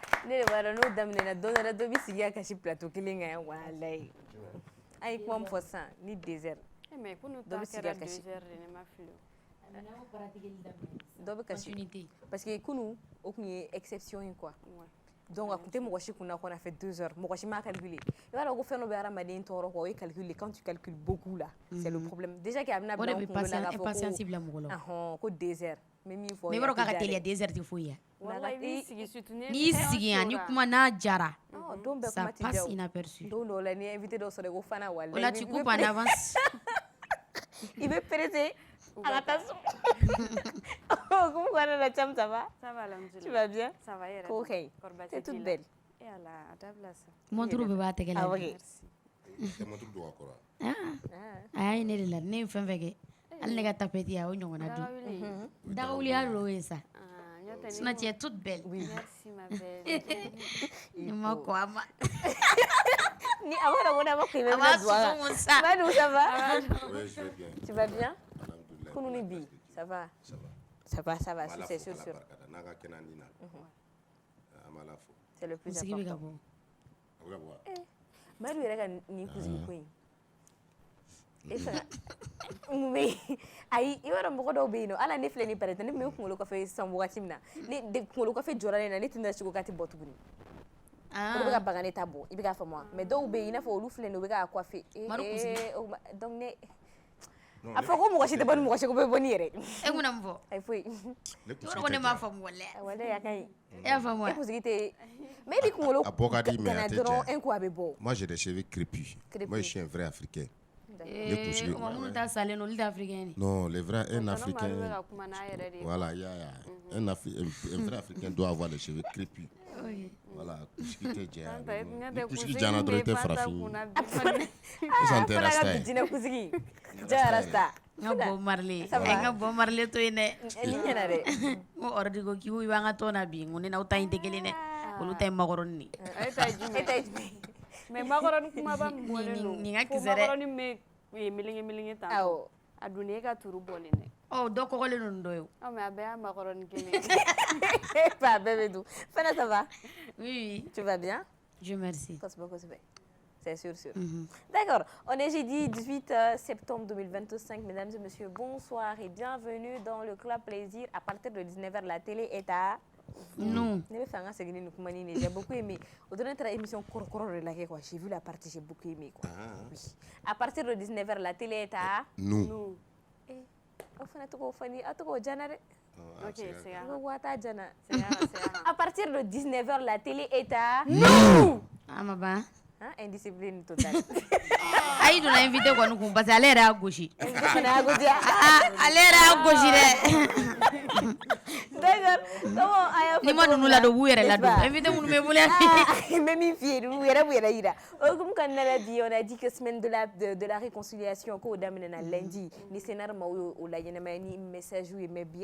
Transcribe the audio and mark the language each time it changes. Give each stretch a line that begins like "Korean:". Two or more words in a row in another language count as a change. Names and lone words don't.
Bambara: Ne b'a dɔn n'o daminɛna don dɔ la dɔ bɛ sigi ka kasi plateau kelen kan yan walayi a ye kuma min fɔ sisan ni désert mais kunu dɔ bɛ sigi ka kasi ne ma fili dɔ bɛ kasi
French: parce que
Bambara: kunu o tun ye exception ye
French: quoi donc
Bambara: a tun tɛ mɔgɔ si kunna
French: qu'on a fait 2 heures
Bambara: mɔgɔ si m'a calculé i b'a dɔn ko fɛn dɔ bɛ hadamaden tɔɔrɔ quoi o ye calcul
French: quand tu calcules beaucoup là c'est le problème déjà que
Bambara: a bɛna bila an kunkolo la k'a fɔ ko 2 heures mais min fɔ mais i b'a dɔn k'a ka teliya 2 heures tɛ foyi ye n'i y'i sigi yan ni kuma n'a jara don bɛɛ ça kuma tɛ passe diya o inaperçu don dɔw la ni ye invité dɔ sɔrɔ i ko Fana walayi o
French: la tu coupes en avance
Bambara: i bɛ pressé a ka taa so comment kɔnɔna la Cham
French: ça va tu vas bien ça va yɛrɛ
Bambara: ko kaɲi
French: t'es toute belle
Bambara: montre bɛɛ b'a tɛgɛ la ah ok a ye ne de la ne ye fɛn fɛn kɛ hali ne ka tapeti a o ɲɔgɔnna dun dagawuli hali o ye sa
French: sinon tu es toute belle merci ma belle
Bambara: ni ma ko a ma ni a b'a dɔn ko n'a ma ko i bɛ bɛna duwa kan Badou
French: ça va tu vas bien
Bambara: kunu ni bi
French: ça va ça va c'est sûr c'est le plus important
Bambara: Badou yɛrɛ ka nin kusigi ko in e fɛnɛ mun bɛ yen ayi i b'a dɔn mɔgɔ dɔw bɛ yen nɔ ala ne filɛ nin pare ne tun bɛ kunkolo kɔfɛ sisan wagati min na ne kunkolo kɔfɛ jɔra ne na ne tɛna sigi k'a tɛ bɔ tuguni olu bɛ ka bagan ne ta bɔ i bɛ k'a faamu wa mais dɔw bɛ yen i n'a fɔ olu filɛ nin u bɛ k'a coiffer donc ne a fɔ ko mɔgɔ si tɛ bɔ ni mɔgɔ si ko bɛ bɔ ni yɛrɛ e mun na mun fɔ ayi foyi ko ne m'a faamu walahi walahi a ka ɲi e y'a faamu wa e kunsigi tɛ mais i bɛ kunkolo kana dɔrɔn
French: un coup
Bambara: a bɛ bɔ
French: moi j'ai des cheveux crépus moi je suis un vrai africain
Bambara: minnu ta salen don olu tɛ africain ye
French: non les vrais un africain voilà un vrai africain doit avoir les cheveux crépus voilà
Bambara: kunsigi tɛ jɛya ni kunsigi jana dɔrɔn i tɛ farafin sisan tɛ rasta ye jinɛ kunsigi ja rasta n ka bɔ marle n ka bɔ marle to yen dɛ ni ɲɛna dɛ n ko ordi ko k'iw b'an ka tɔn na bi n ko ne n'aw ta in tɛ kelen dɛ olu ta ye makɔrɔni de e ta ye jumɛn mais makɔrɔni kumaba min bɔlen don nin ka ko kisɛ dɛ makɔrɔni bɛ melenge tan a dun e ka turu bɔlen dɛ dɔ kɔgɔlen don nin dɔ ye mais a bɛɛ y'a makɔrɔni kelen pas bɛɛ bɛ dun Fana
French: ça va oui tu vas bien je merci kosɛbɛ c'est sûr d'accord on est jeudi 18 septembre 2025 mesdames et messieurs bonsoir et bienvenue dans le club plaisir à partir de 19h la télé est à nous
Bambara: ne bɛ fɛ an ka segin ni nin kuma nin de
French: j'ai beaucoup aimé
Bambara: o donna taara émission kɔrɔkɔrɔ de lajɛ
French: quoi j'ai vu la partie j'ai beaucoup aimé quoi oui à partir de 19h la télé est à nous
Bambara: aw fana tɔgɔ fɔ ni aw tɔgɔ jana dɛ
French: ok c'est
Bambara: ko waata jana
French: à partir de 19h la télé est à
Bambara: nous a ma ban
French: indiscipline totale
Bambara: a y'i donna invité kɔni kun parce que ale yɛrɛ y'a gosi fana y'a gosi ale yɛrɛ y'a gosi dɛ d'accord comment a y'a fɔ ni ma ninnu ladon u b'u yɛrɛ ladon invité minnu bɛ bolo yan n bɛ min f'i ye u yɛrɛ b'u yɛrɛ yira o hukumu kɔnɔna la bi
French: on a dit que semaine de la réconciliation
Bambara: k'o daminɛna lundi ni scénario maaw ye o laɲɛnamaya ni message ye mais bi